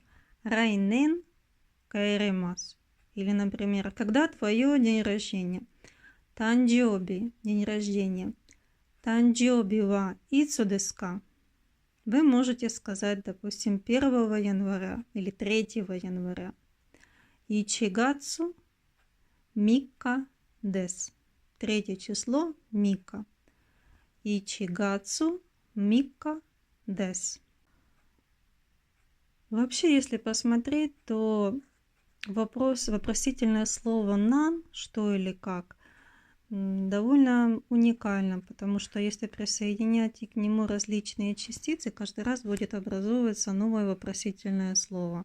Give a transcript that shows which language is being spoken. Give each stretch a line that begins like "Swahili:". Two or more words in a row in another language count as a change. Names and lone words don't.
Japanese: 来年帰ります.
Russian: Или, например, когда твое день рождения. Танджоби, день рождения.
Japanese: 誕生日はいつですか.
Russian: Вы можете сказать, допустим, 1 января или 3 января.
Japanese: 一月三日です.
Russian: 3 число мика.
Japanese: 一月三日です.
Russian: Вообще, если посмотреть, то вопросительное слово «нан», что или как, довольно уникально, потому что если присоединять к нему различные частицы, каждый раз будет образовываться новое вопросительное слово.